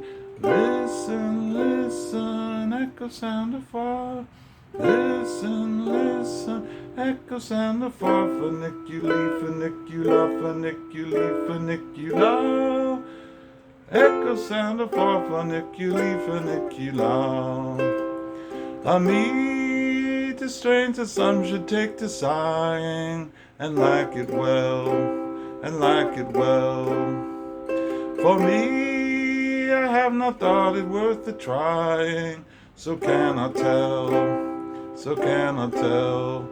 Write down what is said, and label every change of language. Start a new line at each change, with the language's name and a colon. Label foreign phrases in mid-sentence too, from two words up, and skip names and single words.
English: Listen, listen, echo sound afar. Listen, listen, echo sound afar.
Neapolitan: Funiculi, funicula, funiculi, funicula.
English: Echo sound afar,
Neapolitan: funiculi, funicula.
English: I meet a stranger, some should take to sighing, and like it well, and like it well. For me, I have not thought it worth the trying, so cannot tell, so cannot tell.